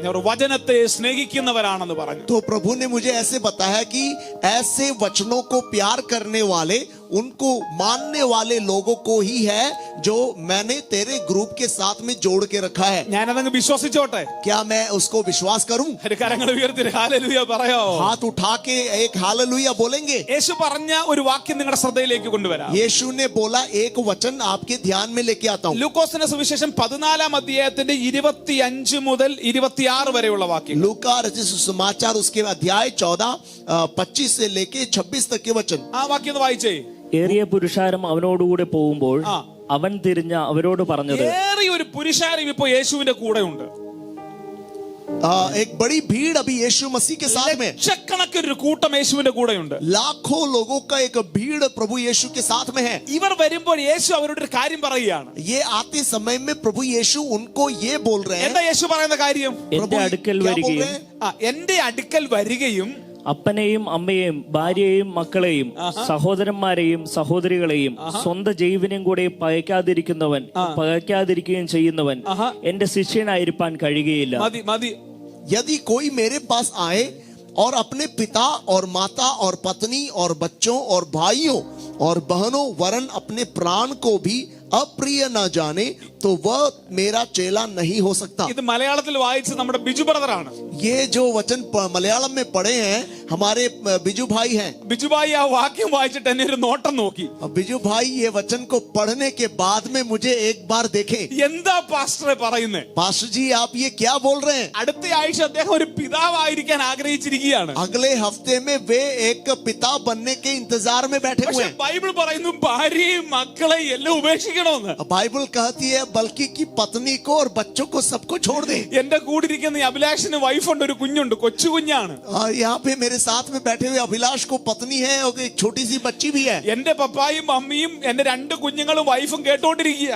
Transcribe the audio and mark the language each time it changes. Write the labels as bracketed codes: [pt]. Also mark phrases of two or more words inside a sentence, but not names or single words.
[ml] അവർ വചനത്തെ സ്നേഹിക്കുന്നവരാണെന്ന് പറഞ്ഞു. [hi] तो प्रभु ने मुझे ऐसे बताया कि ऐसे वचनों को प्यार करने वाले, उनको मानने वाले लोगों को ही है जो मैंने तेरे ग्रुप के साथ में जोड़ के रखा है. [ml] ഞാനതങ്ങ് വിശ്വസിച്ചോട്ടെ? [hi] क्या मैं उसको विश्वास करूं? [ml] ഒരു കരങ്ങൾ ഉയർത്തി ഹല്ലേലൂയ പറയാമോ? [hi] हाथ उठा के एक हालेलुया बोलेंगे. [ml] യേശു പറഞ്ഞ ഒരു വാക്യം നിങ്ങളുടെ ശ്രദ്ധയിലേക്ക് കൊണ്ടുവരാം. [hi] यीशु ने बोला एक वचन आपके ध्यान में लेके आता हूं. [ml] ലൂക്കോസിന്റെ സുവിശേഷം 14 അധ്യായത്തിന്റെ 25 മുതൽ 26 വരെയുള്ള വാക്യം. [hi] लूका रचित सुसमाचार उसके अध्याय 14 25 से लेके 26 तक के वचन. [ml] ആ വാക്യം ഒന്ന് വായിച്ചേ. ഏറിയ പുരുഷാരം അവനോടുകൂടെ പോകുമ്പോൾ അവൻ തിരിഞ്ഞ അവരോട് പറഞ്ഞത്, ഏറിയ ഒരു പുരുഷാരം ഇപ്പോ യേശുവിന്റെ കൂടെ ഉണ്ട്. [hi] एक बड़ी भीड़ अभी यीशु मसीह के साथ में, [ml] ലക്ഷക്കണക്കിനൊരു കൂട്ടം യേശുവിന്റെ കൂടെയുണ്ട്. [hi] लाखों लोगों का एक भीड़ प्रभु यीशु के साथ में है. [ml] ഇവർ വരുമ്പോൾ യേശു അവരോട് ഒരു കാര്യം പറയുകയാണ്. [hi] ये आते समय में प्रभु यीशु उनको ये बोल रहे हैं. [ml] എന്താ യേശു പറയുന്ന കാര്യം? എന്റെ അടുക്കൽ [hi] क्या बोल [ml] വരികയും [hi] रहे हैं? [ml] എന്റെ അടുക്കൽ വരികയും അപ്പനെയും അമ്മയെയും ഭാര്യയെയും മക്കളെയും സഹോദരന്മാരെയും സഹോദരികളെയും സ്വന്തം ജീവനും കൂടെ പകയ്ക്കാതിരിക്കുകയും ചെയ്യുന്നവൻ എന്റെ ശിഷ്യനായിരിക്കാൻ കഴിയുകയില്ല. മതി മതി. [hi] यदि कोई मेरे पास आए और अपने पिता और माता और पत्नी और बच्चों और भाइयों और बहनों वरन अपने प्राण को भी अप्रिय न जाने तो वह मेरा चेला नहीं हो सकता. [ml] ഇത് മലയാളത്തിൽ വായിച്ച് നമ്മുടെ ബിജു ബ്രദറാണ്. [hi] ये जो वचन मलयालम में पढ़े हैं हमारे बिजू भाई हैं. [ml] ബിജു ഭായി ആ വാക്യം വായിച്ചിട്ട് എന്നെ ഒരു നോട്ടം നോക്കി. [hi] बिजू भाई ये वचन को पढ़ने के बाद में मुझे एक बार देखे. [ml] എന്താ പാസ്റ്ററെ പറയുന്നേ? [hi] पास्टर जी आप ये क्या बोल रहे हैं? [ml] അടുത്ത ആഴ്ച അദ്ദേഹം ഒരു പിതാവായിരിക്കാൻ ആഗ്രഹിച്ചിരിക്കുകയാണ്. [hi] अगले हफ्ते में वे एक पिता बनने के इंतजार में बैठे हुए हैं. [ml] ബൈബിൾ പറയുന്നു ഭാര്യയും മക്കളെ എല്ലാം ഉപേക്ഷിക്കണമെന്ന്. [hi] बाइबल कहती है बल्कि की पत्नी को और बच्चों को सबको छोड़ दे. [ml] എന്റെ കൂടിരിക്കുന്ന ഈ അഭിലാഷിന് വൈഫുണ്ട്, ഒരു കുഞ്ഞുണ്ട്, കൊച്ചു കുഞ്ഞാണ്. [hi] यहाँ पे मेरे साथ में बैठे हुए अभिलाष को पत्नी है और एक छोटी सी बच्ची भी है. [ml] എന്റെ പപ്പായും മമ്മിയും എന്റെ രണ്ട് കുഞ്ഞുങ്ങളും വൈഫും കേട്ടോണ്ടിരിക്കുകയാണ്.